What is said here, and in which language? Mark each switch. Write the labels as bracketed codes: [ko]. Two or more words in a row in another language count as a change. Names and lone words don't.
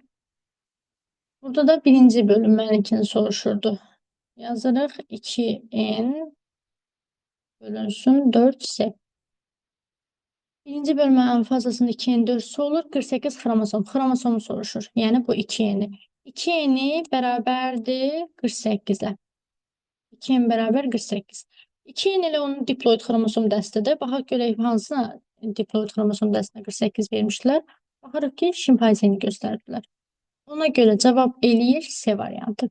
[az] Burada da birinci bölünmeninkini soruşurdu. Yazırıq 2N bölünsün 4C. Birinci bölünmənin anafazasında 2N4C olur. 48 xromosom. Xromosomu soruşur. Yəni bu 2N-i. 2N-i bərabərdir 48-ə. 2N bərabər 48. 2N ilə onun diploid xromosom dəstidir. Baxaq görək hansına diploid xromosom dəstinə 48 vermişdilər. Baxırıq ki, şimpanzeni göstərdilər. Ona görə cavab eləyir C variantı.